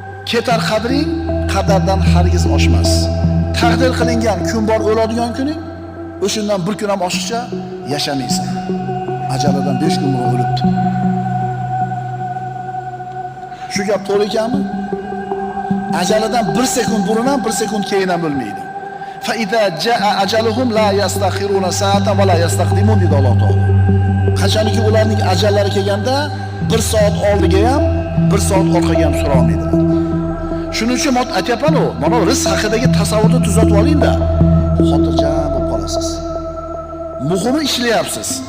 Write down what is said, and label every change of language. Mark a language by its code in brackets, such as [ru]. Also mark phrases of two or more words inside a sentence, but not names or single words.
[uz] Ketar qadring qadardan hargiz oshmas. Taqdir qilingan kun bor, o'ladigan kuning, o'shundan bir kun ham oshiqcha yashamaysan. Ajalidan besh kun burun o'libdi. Shu gap to'g'ri ekanmi? Ajalidan bir sekund burun ham, bir sekund keyin ham o'lmaydi. [ar] "فإذا جاء أجلهم لا يستأخرون ساعة ولا يستقدمون", dedi Alloh taolo. [uz] Qachonki ularning ajallari kelganda, bir soat oldiga ham, bir soat orqaga ham sura olmaydilar. Shuning uchun men aytyapman-ku, mana rizq haqidagi tasavvurni tuzatib oling-da, xotirjam bo'lib qolasiz. Muhimi ishlayapsiz.